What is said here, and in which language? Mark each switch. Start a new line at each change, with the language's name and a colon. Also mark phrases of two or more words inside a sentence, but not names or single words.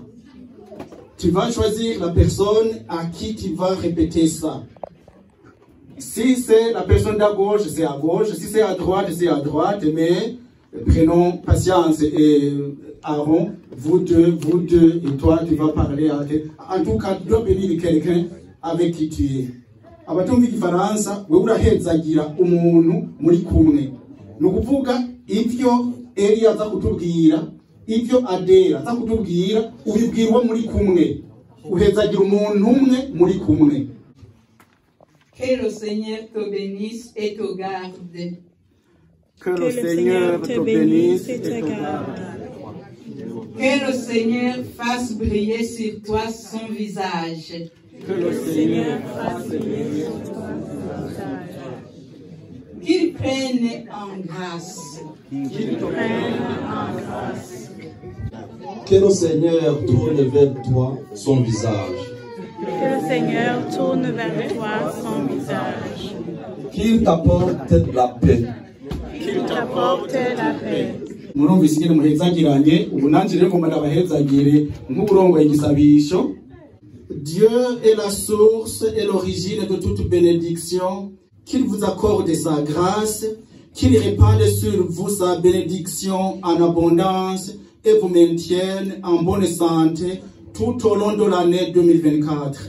French: Tu vas choisir la personne à qui tu vas répéter ça. Si c'est la personne d'à gauche, c'est à gauche. Si c'est à droite, c'est à droite. Mais prenons patience et Aaron, vous deux, et toi, tu vas parler. En tout cas, tu dois bénir quelqu'un avec qui tu es.
Rundi: Abatumva igifaransa wewe urahezagira umuntu muri kumwe. Nukuvuga ivyo Eliya aza kutubwira, ivyo Adela aza kutubwira, ubibwirwa muri kumwe. Uhezagira umuntu umwe muri kumwe.
French: Que le Seigneur te bénisse et te garde. Que le Seigneur te bénisse et te garde. Que le Seigneur fasse briller sur toi son visage. Que le Seigneur fasse briller sur toi son visage. Qu'il prenne en grâce. Qu'il prenne en grâce. Que le Seigneur tourne vers toi son visage. Que le Seigneur tourne vers toi son visage. Qu'il t'apporte la paix. Qu'il t'apporte la paix.
Rundi: Murumvise ingene muhezagiranye ubu nanje rero ngomba ndabahezagire nk'uburongo igisabisho.
French: Dieu est la source et l'origine de toute bénédiction. Qu'il vous accorde sa grâce, qu'il répande sur vous sa bénédiction en abondance et vous maintienne en bonne santé tout au long de l'année 2024.